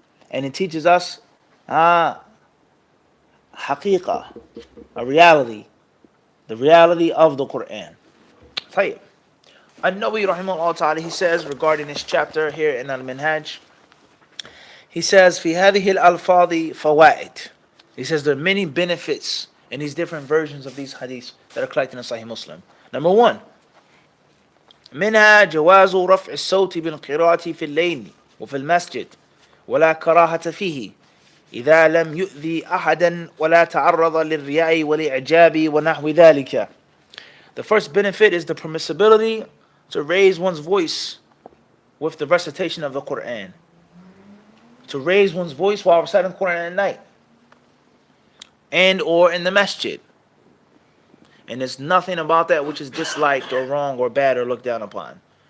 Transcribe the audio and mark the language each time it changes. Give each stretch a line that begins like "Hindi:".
English: And it teaches us haqiqah, a reality, the reality of the Quran. طيب. An-Nawawi rahimahullah ta'ala, he says regarding this chapter here in Al-Minhaj, he says,
Arabic: في هذه الألفاظ فوائد.
English: He says there are many benefits in these different versions of these hadiths that are collected in Sahih Muslim. Number one,
Arabic: منها جواز رفع الصوت بالقراءة في الليل وفي المسجد ولا كراهة فيه إذا لم يؤذي أحدا ولا تعرض للرياء والإعجاب ونحو ذلك.
English: The first benefit is the permissibility to raise one's voice with the recitation of the Quran. To raise one's voice while reciting the Quran at night. And or in the masjid. And there's nothing about that which is disliked or wrong or bad or looked down upon.